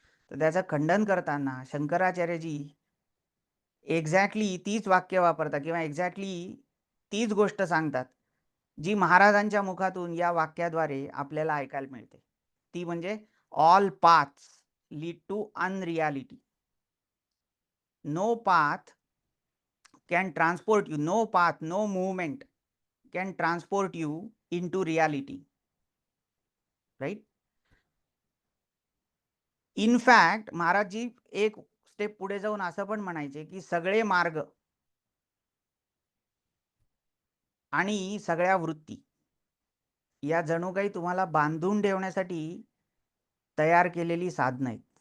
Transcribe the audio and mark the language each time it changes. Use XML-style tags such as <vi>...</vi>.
<mr>तर त्याचं खंडन करताना शंकराचार्यजी एक्झॅक्टली तीच वाक्य वापरतात किंवा एक्झॅक्टली तीच गोष्ट सांगतात जी महाराजांच्या मुखातून या वाक्याद्वारे आपल्याला ऐकायला मिळते. ती म्हणजे</mr> <en>All paths lead to unreality. No path can transport you, no path, no movement can transport you into reality, right? In fact</en> <mr>महाराजजी एक स्टेप पुढे जाऊन असं पण म्हणायचे की सगळे मार्ग आणि सगळ्या वृत्ती या जणू काही तुम्हाला बांधून ठेवण्यासाठी तयार केलेली साधनं आहेत.</mr>